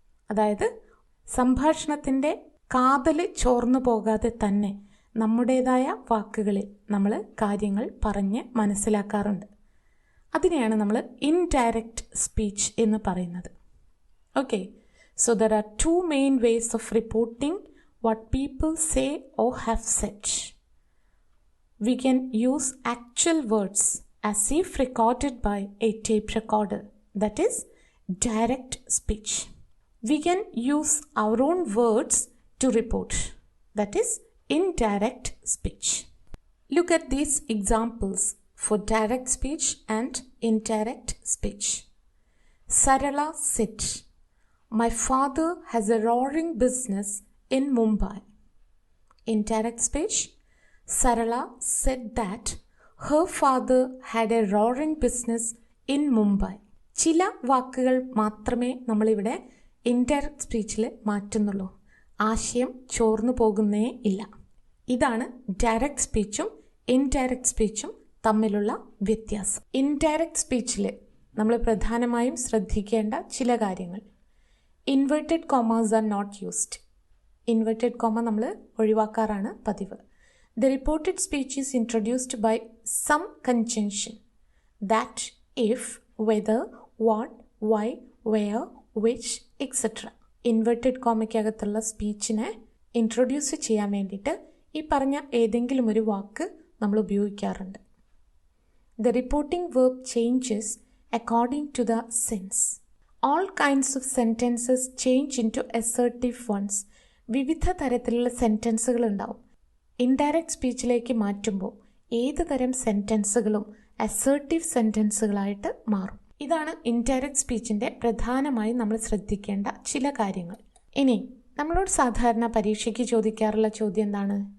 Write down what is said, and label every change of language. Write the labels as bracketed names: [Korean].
[Malayalam] അതായത് സംഭാഷണത്തിൻ്റെ കാതൽ ചോർന്നു പോകാതെ തന്നെ നമ്മുടേതായ വാക്കുകളിൽ നമ്മൾ കാര്യങ്ങൾ പറഞ്ഞ് മനസ്സിലാക്കാറുണ്ട്. അതിനെയാണ് നമ്മൾ ഇൻഡയറക്റ്റ് സ്പീച്ച് എന്ന് പറയുന്നത്. [English] Okay, so there are 2 main ways of reporting what people say or have said. We can use actual words as if recorded by a tape recorder, that is direct speech. We can use our own words to report, that is indirect speech. Look at these examples for direct speech and indirect speech. Sarala said, "My father has a roaring business in Mumbai." Indirect speech, Sarala said that her father had a roaring business in Mumbai. [Malayalam] ചില വാക്കുകൾ മാത്രമേ നമ്മളിവിടെ indirect സ്പീച്ചിൽ മാറ്റുന്നുള്ളൂ. ആശയം ചോർന്നു പോകുന്നേ ഇല്ല. ഇതാണ് direct സ്പീച്ചും indirect സ്പീച്ചും തമ്മിലുള്ള വ്യത്യാസം. ഇൻഡയറക്റ്റ് സ്പീച്ചിൽ നമ്മൾ പ്രധാനമായും ശ്രദ്ധിക്കേണ്ട ചില കാര്യങ്ങൾ. [English] Inverted commas are not used. [Malayalam] Inverted comma നമ്മൾ ഒഴിവാക്കാറാണ് പതിവ്. [English] The reported speech is introduced by some conjunction, that, if, whether, what, why, where, which, etc. [Malayalam] Inverted കോമയ്ക്കകത്തുള്ള സ്പീച്ചിനെ introduce ചെയ്യാൻ വേണ്ടിയിട്ട് ഈ പറഞ്ഞ ഏതെങ്കിലും ഒരു വാക്ക് നമ്മൾ ഉപയോഗിക്കാറുണ്ട്. [English] The reporting verb changes according to the sense. All kinds of sentences change into assertive ones. [Malayalam] വിവിധ തരത്തിലുള്ള സെൻറ്റൻസുകൾ ഉണ്ടാവും. ഇൻഡയറക്റ്റ് സ്പീച്ചിലേക്ക് മാറ്റുമ്പോൾ ഏത് തരം സെൻറ്റൻസുകളും അസേർട്ടീവ് സെൻറ്റൻസുകളായിട്ട് മാറും. ഇതാണ് ഇൻഡയറക്റ്റ് സ്പീച്ചിൻ്റെ പ്രധാനമായും നമ്മൾ ശ്രദ്ധിക്കേണ്ട ചില കാര്യങ്ങൾ. ഇനി നമ്മളോട് സാധാരണ പരീക്ഷയ്ക്ക് ചോദിക്കാറുള്ള ചോദ്യം എന്താണ്?